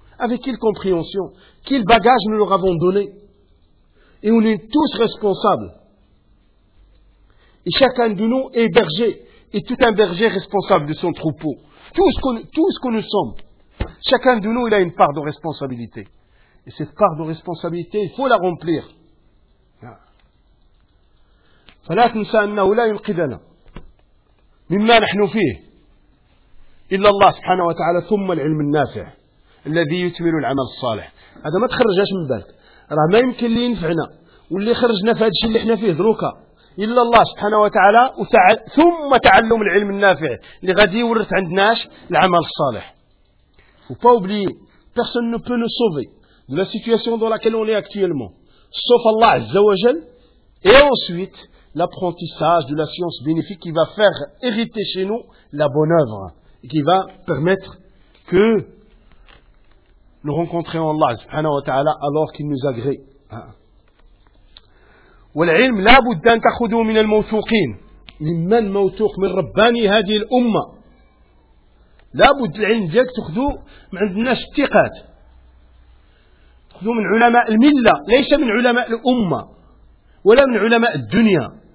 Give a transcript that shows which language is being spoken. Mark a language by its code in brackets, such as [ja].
[fr] Avec quelle compréhension? Quel bagage nous leur avons donné? Et on est tous responsables. Et chacun de nous est berger. Et tout un berger responsable de son troupeau. Tout ce que nous sommes. Chacun de nous, il a une part de responsabilité. Et cette part de responsabilité, il faut la remplir. [ar] فلا تنسى أنه لا ينقذنا مما نحن فيه إلا الله سبحانه وتعالى ثم العلم النافع الذي يثمر العمل الصالح. هذا ما تخرجاش من بالك، راه ما يمكن اللي ينفعنا واللي خرجنا في هذا الشيء اللي احنا فيه دروكا إلا الله سبحانه وتعالى ثم تعلم العلم النافع اللي غادي يورث عندناش العمل الصالح. [fr] وبا أوبلي personne ne peut nous sauver de la situation dans laquelle on est actuellement sauf الله عز وجل et ensuite l'apprentissage de la science bénéfique qui va faire hériter chez nous la bonne œuvre et qui va permettre que nous rencontrions Allah subhanahu wa ta'ala alors qu'il nous agrée. [ar] والعلم لا بد ان تاخذوا من الموثوقين ممن موثوق من رباني هذه الامه لا بد العلم ديالك تاخذوا من عند الناس الثقات تاخذوا من علماء المله ليس من علماء الامه ولا من علماء الدنيا.